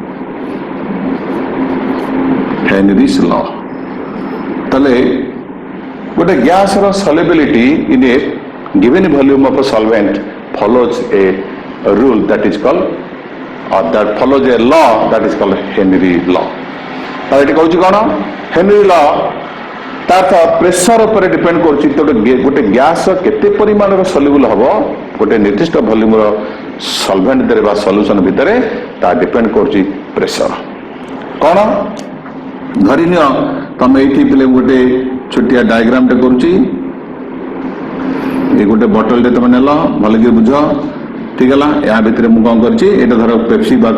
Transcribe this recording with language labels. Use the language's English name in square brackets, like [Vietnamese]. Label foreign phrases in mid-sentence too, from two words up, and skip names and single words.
[English] Henry's law. [Odia] ତଳେ ଗୋଟେ [English] gas solubility in a given volume of a solvent follows a rule that is called or that follows a law that is called Henry law. [Odia] Eଠି କହୁଛି କ'ଣ Henry law ତାର ପ୍ରେସର ଉପରେ ଡିପେଣ୍ଡ କରୁଛି ଗୋଟେ ଗ୍ୟାସ କେତେ ପରିମାଣର ସଲ୍ୟୁବଲ ହବ ଗୋଟେ ନିର୍ଦ୍ଦିଷ୍ଟ ଭଲ୍ୟୁମର ସଲଭେଣ୍ଟ ଭିତରେ ବା ସଲ୍ୟୁସନ ଭିତରେ ତା ଡିପେଣ୍ଡ କରୁଛି ପ୍ରେସର କ'ଣ ଧରିନିଅ ତମେ ଏଇଠି ପିଲେ ଗୋଟେ ଛୋଟିଆ ଡାଇଗ୍ରାମଟେ କରୁଛି ଏ ଗୋଟେ ବୋଟଲଟେ ତମେ ନେଲ ଭଲକି ବୁଝ ଠିକ ହେଲା ଏହା ଭିତରେ ମୁଁ କ'ଣ କରିଛି ଏଇଟା ଧର ପେପ୍ସି ବା